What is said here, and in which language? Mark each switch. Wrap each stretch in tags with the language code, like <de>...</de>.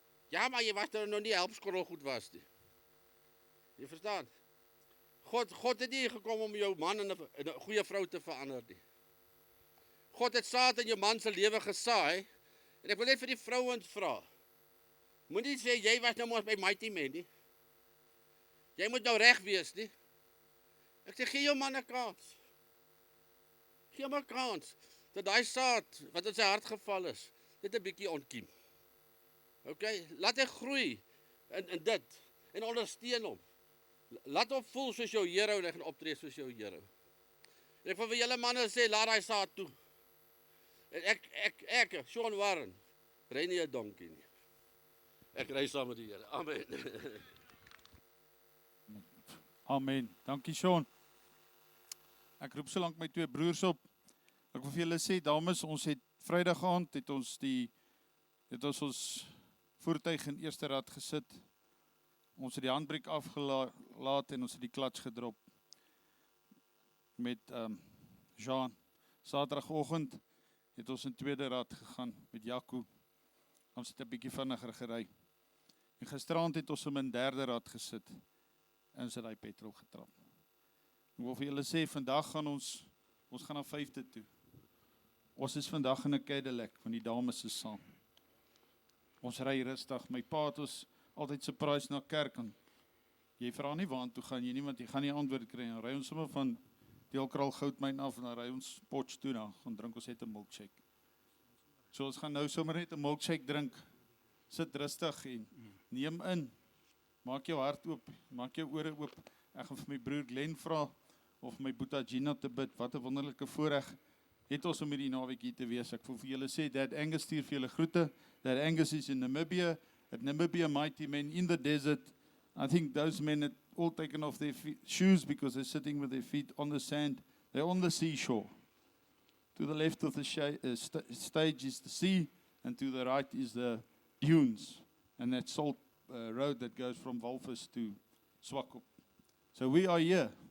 <af>Ja, maar jy was er nog nie helpskorrel goed was nie. Jy verstaan? God het nie gekom om jou man in 'n goeie vrou te verander nie. God het saad in jou man se lewe gesaai, en ek wil net vir die vrouens vra, Moenie sê, jy was nou mos by Mighty Men nie. Jy moet nou reg wees nie. Ek sê, gee jou man 'n kans. Gee hom 'n kans. Dat daai saad, wat in sy hart geval is, dit 'n bietjie ontkiem. Okay, laat hy groei in dit, en ondersteun hom. Laat hom voel soos jou Here en hy gaan optree soos jou Here. En ek wil vir julle manne sê, laat daai saad toe. En ek, Sean Warren, ry nie 'n donkie nie. Ek ry saam met die Here. Amen. Amen. Dankie Sean. Ek roep solank my 2 broers op. Ek wil vir julle sê, dames, ons het Vrydag aand het ons voertuig in eerste rad gesit. Ons het die handbrake afgelaat en ons het die klats gedrop met Jean. Saterdagoggend het ons in tweede rad gegaan met Jaco. Ons het 'n bietjie vinniger gery. En gisterand het ons in derde rad gesit en ons het daai petrol getrap. Ek wil vir julle sê, vandag gaan ons gaan na 5de toe. Ons is vandag in 'n Cadillac, want die dames is saam. Ons ry rustig. My pa het ons altyd surprise na kerk en jy vra nie waartoe gaan jy nie, want jy gaan nie antwoord kry. Dan ry ons sommer van Deelkraal Goudmyn af en dan ry ons Potch toe, dan gaan drink ons net 'n milkshake. So ons gaan nou sommer net 'n milkshake drink. Sit rustig en neem in. Maak jou hart oop, maak jou ore oop. Ek gaan vir my broer Glenn vra of my boetie Gina te bid. Wat 'n wonderlike voorreg het ons om hierdie naweek hier te wees. Ek wil vir julle sê, Dad Angus stuur vir julle groete.</af> <en>Dad Angus is in Namibia, at Namibia Mighty Men in the desert. I think those men had all taken off their shoes because they're sitting with their feet on the sand. They're on the seashore. To the left of the stage is the sea, and to the right is the dunes, and that salt road that goes from Walvis to Swakop. So we are here.</en>